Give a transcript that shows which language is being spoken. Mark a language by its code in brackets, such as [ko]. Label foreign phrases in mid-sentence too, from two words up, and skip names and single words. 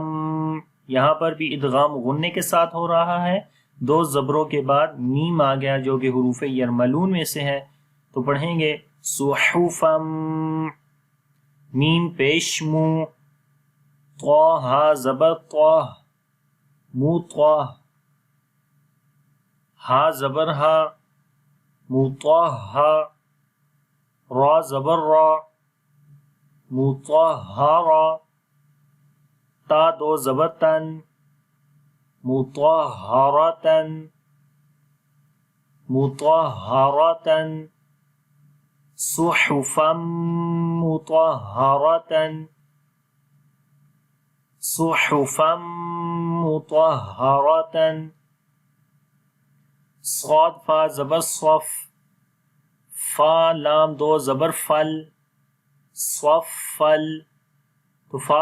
[ur] یہاں پر بھی ادغام غننے کے ساتھ ہو رہا ہے، دو زبروں کے بعد میم آ گیا جو کہ حروف یرملون میں سے ہے، تو پڑھیں گے صحفم، میم پیش مو، طہ زبر طہ، مو طہ، ہا زبر ہا، مطہا، را زبر را، مطہرا، تا دو زبر تن، [ar] مطہرتن، مطہرتن، صحفا مطہرتن، صحفا مطہرتن، [ur] صاد فا زبر صف، فا لام دو زبر فل، صف فل، تو فا